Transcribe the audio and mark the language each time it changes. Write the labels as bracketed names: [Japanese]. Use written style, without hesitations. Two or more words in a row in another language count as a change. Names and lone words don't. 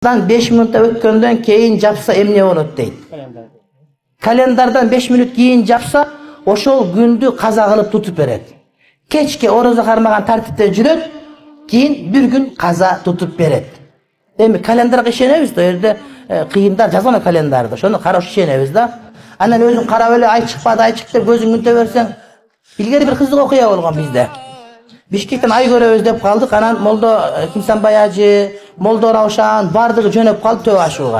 [Kyrgyz] 5 минутта өткөндөн кийин жапса эмне болот дейт. Календардан 5 минут кийин жапса ошол күндү каза кылып тутуп берет. Кечке орозо кармаган тартипте жүрөт, кийин бир күн каза тутуп берет. Эми календарга ишенебиз да, жерде кыйындар жазган календарда. Шону караш ишенебиз да. Анан өзүң карап эле ай чыкпады, ай чыкты деп көзүң күнтө берсең, илгери бир кызык окуя болгон бизде. Бишкектен ай көрөбүз деп калдык, анан Молдо Кимсанбай ажы, Молдо Раушан бардыгы жөнөп калды төбө ашууга.